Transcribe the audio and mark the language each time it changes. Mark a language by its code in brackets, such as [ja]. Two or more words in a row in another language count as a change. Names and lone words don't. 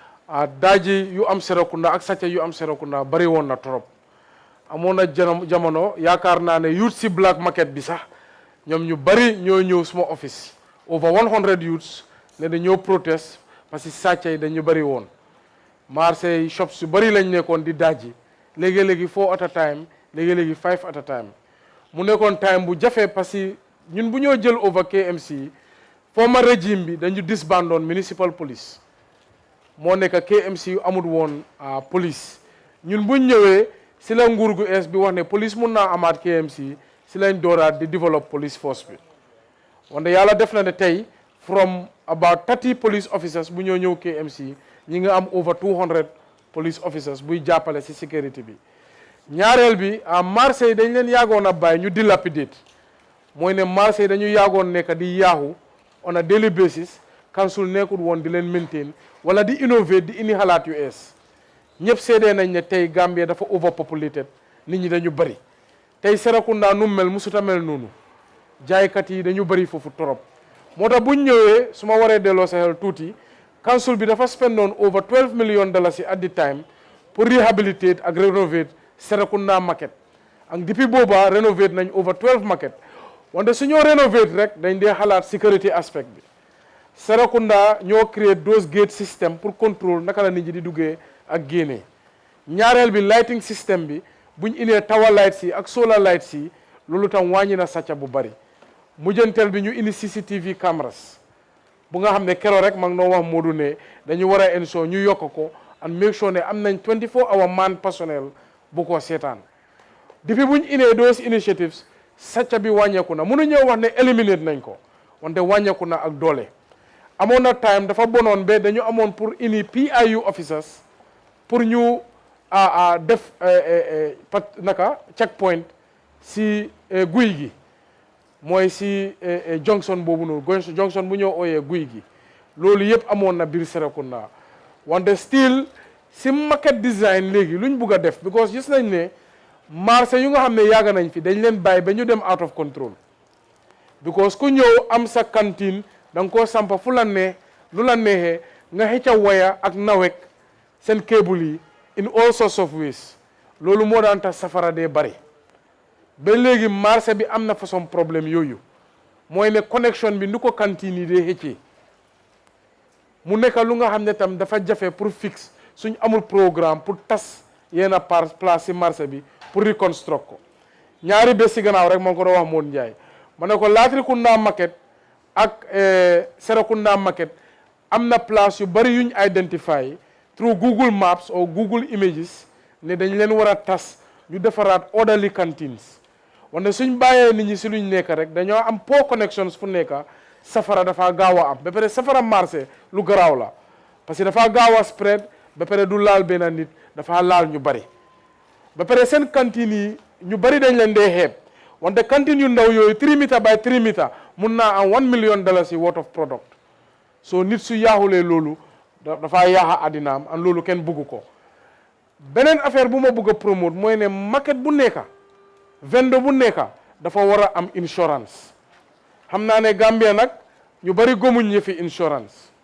[wo] daaji yu am Serekunda ak sàcca yu am Serekunda bari woon na trop amoon na jamono yaakaar naa ne youth si [en] black market [wo] bi sax ñoom ñu bari ñoo ñëw suma office [en] over 100 youths [wo] ne dañoo protest [fr] parce que [wo] sàcca yi dañu bari woon marché shops yu bari lañ nekkoon di daaji léegi-léegi [en] 4 at a time [wo] léegi-léegi [en] 5 at a time [wo] mu nekkoon time bu jafe [fr] parce que [wo] ñun bu ñoo jël over KMC former régime bi dañu disbandoon [en] municipal police [wo] moo nekk KMC yu amul woon police ñun buñ ñëwee si la nguur gu ees bi wax ne police mun naa amaat KMC si lañ dooraat di develop [en] police force [wo] bi wante yàlla def na ne tey [en] from about 30 police officers [wo] bu ñoo ñëw KMC ñi nga am [en] over 200 police officers [wo] buy jàppale si sécurité bi ñaareel bi marché yi dañ leen yaagoon a bàyyi ñu dilapidate mooy ne marché yi dañu yaagoon nekk di yaaxu [en] on a daily basis [wo] council nekkul woon di leen maintain wala di innover di indi xalaat yu ees ñëpp seedee nañ ne tey Gambia dafa overpopulated nit ñi dañu bëri tey Serekunda nu mel musuta mel noonu jaaykat yi dañu bëri foofu torop moo tax buñ ñëwee su ma waree delloo sa xel tuuti council bi dafa spendoon [en] over $12 million at the time [wo] pour rehabilitate ak renovate Serekunda market ak depuis booba renovate nañ [en] over 12 market [wo] wante su ñoo renovate rek dañ dee xalaat [en] security aspect [wo] bi Serekunda ñoo [en] create those gate system [fr] pour contrôle [wo] naka la nit ñi di duggee ak génnee ñaareel bi [en] lighting system [wo] bi buñ indee [en] tower lights [wo] yi ak [en] solar lights [wo] yi loolu tam wàññi na sàcca bu bari mujjanteel bi ñu indi [en] CCTV cameras [wo] bu nga xam ne keroog rek ma ngi noo wax Modou ne dañu war a ensure ñu yokk ko [en] and make sure [wo] ne am nañ [en] 24-hour man personnel [wo] bu ko seetaan depuis buñ indee [en] those initiatives [wo] sàcca bi wàññeeku na mënu ñëw wax ne eliminate nañ ko wante wàññeeku na ak doole amoon na time dafa bonoon ba dañu amoon pour indi [en] PIU officers [wo] pour ñu def naka checkpoint si guy gi mooy si junction boobu noonu junction bu ñoo ooyee guy gi loolu yëpp amoon na biir Serekunda wante still si [en] market design [wo] léegi luñ bugg a def because gis nañ ne marché yu nga xam ne yàgg nañ fi dañ leen bàyyi ba ñu dem [en] out of control because [wo] ku ñëw am sa cantine da nga koo sampa fu la ne lu la neexee nga xëcca waya ak nawek seen cable yi [en] in all sorts of ways [wo] loolu moo daan tax safara dee bari ba léegi marché bi am na [fr] façon problème [wo] yooyu mooy ne connexion bi nu ko cantine yi dee xëccee mu nekk lu nga xam ne tam dafa jafe [fr] pour fixe [wo] suñ amul programme pour tas yenn place si marché bi pour reconstruct ko ñaari bés si gannaaw rek moo ko doon wax Moon Njaay ma ne ko Latrikunda market ak Serekunda market am na place yu bari yuñ identify [en] through Google Maps or Google Images [wo] ne dañ leen war a tas ñu defaraat [en] orderly canteens [wo] wante suñ bàyyee nit ñi si luñ nekk rek dañoo am [en] poor connections [wo] fu nekk safara dafa gaaw a am ba pare safara marché lu garaaw la parce que dafa gaaw a spread ba pare du laal benn nit dafa laal ñu bari ba pare seen cantine yi ñu bari dañ leen dee xeeb wante cantine yu ndaw yooyu [en] 3 meter by 3 meter [wo] mun naa am [en] $1 million worth of product so [wo] nit su yaaxulee loolu dafa yaaxa àddinaam an loolu kenn bugg ko beneen affaire bu ma bugg a promote mooy ne market bu nekka vendor bu nekka dafa war a am insurance xam naa ne Gambia nag ñu bari gomuñ yëfi insurance